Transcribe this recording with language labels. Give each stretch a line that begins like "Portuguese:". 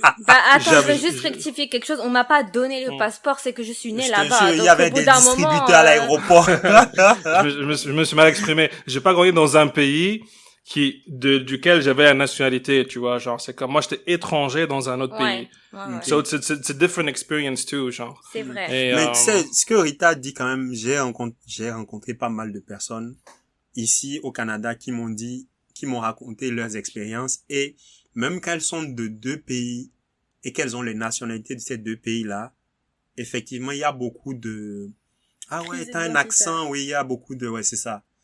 French: Bah, attends, je veux juste rectifier quelque chose. On m'a pas donné le passeport, c'est que je suis née là-bas. Il y avait des distributeurs à l'aéroport. je me suis mal exprimé. J'ai pas grandi dans un pays duquel j'avais la nationalité, tu vois, genre, c'est comme, moi, j'étais étranger dans un autre pays. Ouais.
English: So it's a different experience too, genre.
French: C'est vrai. Mais tu sais, ce que Rita dit quand même, j'ai rencontré pas mal de personnes ici au Canada qui m'ont raconté leurs expériences, et même qu'elles sont de deux pays et qu'elles ont les nationalités de ces deux pays-là, effectivement, il y a beaucoup de, ah ouais, t'as un accent, oui, il y a beaucoup de, ouais, c'est ça.